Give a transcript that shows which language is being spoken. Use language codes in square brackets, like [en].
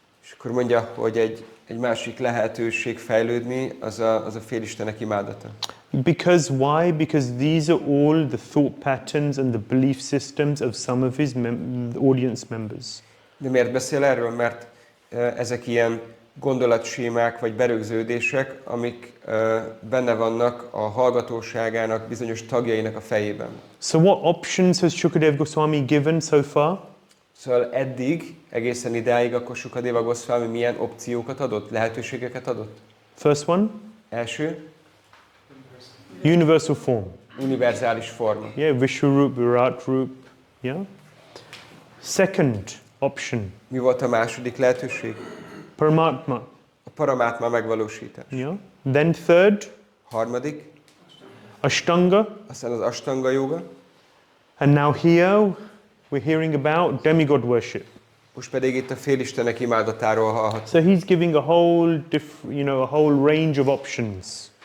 [hu] És akkor mondja, hogy egy másik lehetőség fejlődni, az a félistenek imádata. [en] Because why? Because these are all the thought patterns and the belief systems of some of his audience members. [hu] De miért beszél erről? Mert ezek ilyen gondolatsémák vagy berögződések, amik benne vannak a hallgatóságának bizonyos tagjainak a fejében. [en] So what options has Shukadev Goswami given so far? [hu] Szóval eddig, egészen idáig akkor Sukadeva Goswami milyen opciókat adott, lehetőségeket adott? [en] First one? [hu] Első? [en] Universal form. [hu] Univerzális forma. [en] Yeah, Vishwarup, Virat Rup. Yeah. Second option. [hu] Mi volt a második lehetőség? [en] Paramatma. [hu] A paramátma megvalósítás. [en] Yeah. Then third, [hu] Harmadik, [en] Ashtanga. [hu] aztán az Ashtanga joga. [en] And now here we're hearing about demigod worship. [hu] Most pedig itt a félistenek imádatáról hallhatsz. [en] So he's giving a whole a whole range of options.